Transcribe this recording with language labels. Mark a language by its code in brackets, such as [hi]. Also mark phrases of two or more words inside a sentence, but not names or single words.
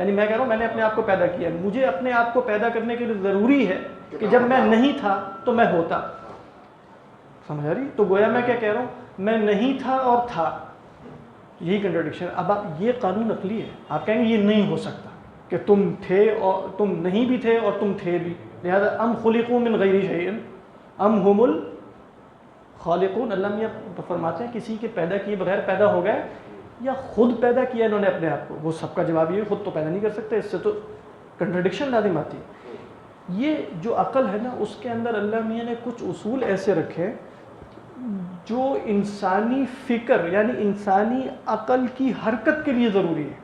[ur] یعنی میں کہہ رہا ہوں میں نے اپنے آپ کو پیدا کیا، مجھے اپنے آپ کو پیدا کرنے کے لیے ضروری ہے کہ جب میں نہیں تھا تو میں ہوتا. سمجھ آ رہی؟ تو گویا میں کیا کہہ رہا ہوں میں نہیں تھا اور تھا، یہی کنٹرڈکشن. اب آپ یہ قانون عقلی ہے. آپ کہیں گے یہ نہیں ہو سکتا کہ تم تھے اور تم نہیں بھی تھے اور تم تھے بھی. [ar] لہذا ام خلقوا من غیر شیء ام هم الخالقون. [ur] اللہ میاں فرماتے ہیں کسی کے پیدا کیے بغیر پیدا ہو گئے یا خود پیدا کیا انہوں نے اپنے آپ کو. وہ سب کا جواب یہ خود تو پیدا نہیں کر سکتے، اس سے تو کنٹرڈکشن لازم آتی ہے. یہ جو عقل ہے نا اس کے اندر اللہ میاں نے کچھ اصول ایسے رکھے جو انسانی فکر یعنی انسانی عقل کی حرکت کے لیے ضروری ہے.